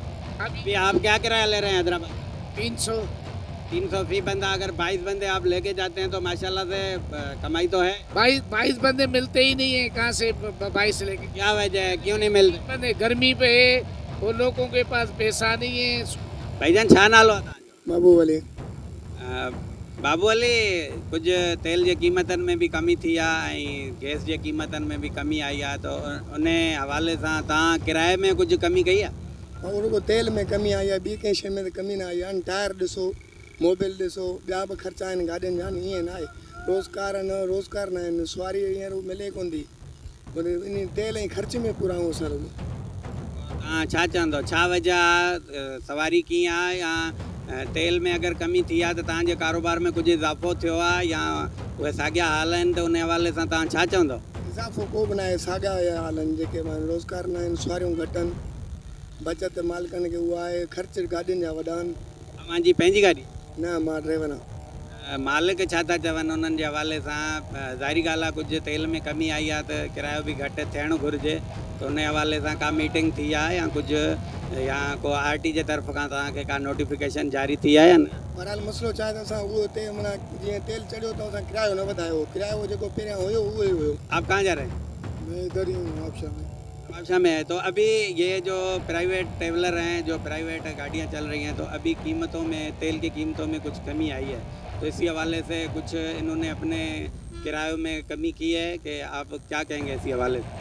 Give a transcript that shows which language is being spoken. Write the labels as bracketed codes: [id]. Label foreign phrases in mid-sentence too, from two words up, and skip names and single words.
[ur] ابھی آپ کیا کرایہ لے رہے ہیں حیدرآباد? 300। 300 فی بندہ. اگر 22 بندے آپ لے کے جاتے ہیں تو ماشاءاللہ سے کمائی تو ہے. 22 بندے ملتے ہی نہیں ہے، کہاں سے 22 لے کے? کیا وجہ ہے، کیوں نہیں ملتے? بندے گرمی پے ہے، وہ لوگوں کے پاس پیسہ نہیں ہے. [sd] भाईजान छा नालो आहे तव्हांजो? बाबू अली। बाबू अली, कुछ तेल जे कीमतनि में भी कमी थी आहे ऐं गैस जे कीमतनि में भी कमी आई आहे, तो उन हवाले सां तव्हां किराए में कुछ कमी कई आहे? ऐं रुगो तेल में कमी आई आहे, ॿी कंहिं शइ में त कमी न आई आहे। टायर ॾिसो, मोबिल ॾिसो, ॿिया बि ख़र्चा आहिनि गाॾियुनि जा, ईअं न आहे। रोज़गार न आहिनि, सुवारी हींअर मिले कोन थी, वरी इन तेल ऐं ख़र्च में पूरा आऊं असां रुगो। तव्हां छा चवंदो, छा वजह आहे, सवारी कीअं आहे, या तेल में अगर कमी थी आहे त तव्हांजे कारोबार में कुछ इज़ाफ़ो थियो आहे या उहे साॻिया हाल आहिनि, त उन हवाले सां तव्हां छा चवंदो? इज़ाफ़ो को बि न आहे, साॻिया हाल आहिनि। जेके माण्हू रोज़गार न आहिनि, सुवारियूं घटि आहिनि, बचति मालिकनि खे उहा आहे, ख़र्च गाॾियुनि जा वॾा आहिनि। तव्हांजी पंहिंजी गाॾी? न, मां ड्राइवर आहियां। मालिक छा था चवनि उन्हनि जे हवाले सां? ज़ाहिरी ॻाल्हि आहे, कुझु तेल में कमी आई आहे त किरायो बि घटि थियणु घुरिजे, त उन हवाले सां का मीटिंग थी आहे या कुझु, या को आरटी जे तरफ़ खां तव्हांखे का नोटिफिकेशन जारी थी आहे या न? बहरहाल मसलो छा आहे त असां उहो माना जीअं तेल चढ़ियो त असां किरायो न वधायो, किरायो जेको पहिरियां हुयो उहो ई हुयो। [ur] آپ کہاں جا رہے ہیں? میں ادھر ہی ہوں، نوابشاہ میں. نوابشاہ میں ہے. تو ابھی یہ جو پرائیویٹ ٹریولر ہیں، جو پرائیویٹ گاڑیاں چل رہی ہیں، تو ابھی قیمتوں میں، تیل کی قیمتوں میں کچھ کمی آئی ہے، تو اسی حوالے سے کچھ انہوں نے اپنے کرایوں میں کمی کی ہے کہ آپ کیا کہیں گے اسی حوالے سے?